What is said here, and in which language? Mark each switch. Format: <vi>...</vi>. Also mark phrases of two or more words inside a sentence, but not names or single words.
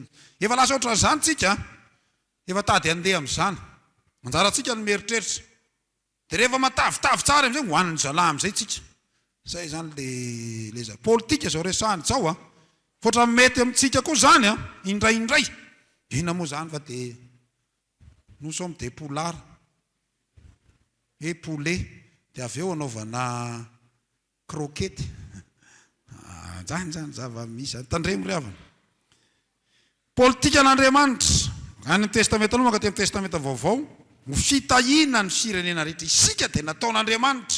<mg>Efa lasa ohatran'izany tsika. Efa tady andeha amin'izany. Manjaratsika ny mieritreritra. Dia rehefa matavitavy tsara amin'izay hohaniny zalahy amin'izay tsika. Zay zany le zay. Politika zao resahany tsao Fotra mety amintsika koa zany indray. Ina moa zany fa dia</mg> <fr>nous sommes des poulards et poulets.</fr> <mg>Dia avy eo anaovana croquette. Zany zava-misy. Tandremo ry havana. Politika n'Andriamanitra. Any amin'ny testameta aloha mankaty amin'ny testameta vaovao. Ho fitahiana ny firenena rehetra. Isika dia nataon'Andriamanitra.</mg>